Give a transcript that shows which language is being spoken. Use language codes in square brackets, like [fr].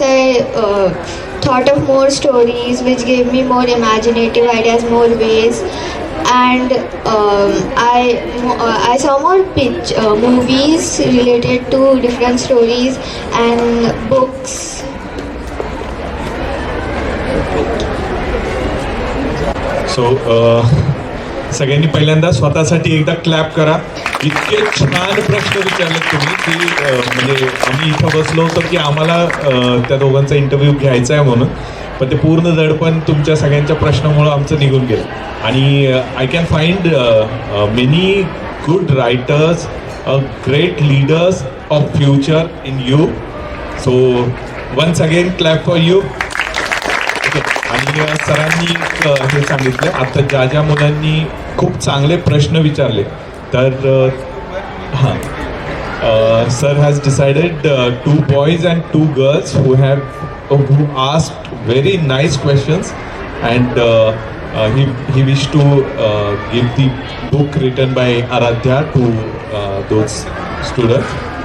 [en] I thought of more stories which gave me more imaginative ideas, more ways. And I saw more movies related to different stories and books. [mr] So सगळ्यांनी पहिल्यांदा स्वतःसाठी एकदा clap करा. इतके छान प्रश्न विचारले तुम्ही की म्हणजे आम्ही इथं बसलो होतो की आम्हाला त्या दोघांचा इंटरव्ह्यू घ्यायचा आहे म्हणून, पण ते पूर्ण दडपण तुमच्या सगळ्यांच्या प्रश्नामुळं आमचं निघून गेलं. [en] आणि I can find many good writers, great leaders of future in you. So once again clap for you. [mr] आणि सरांनी हे सांगितलं आता ज्या मुलांनी खूप चांगले प्रश्न विचारले तर हां [en] Sir has decided 2 boys and 2 girls who asked very nice questions and he wished to give the book written by Aradhya to those students.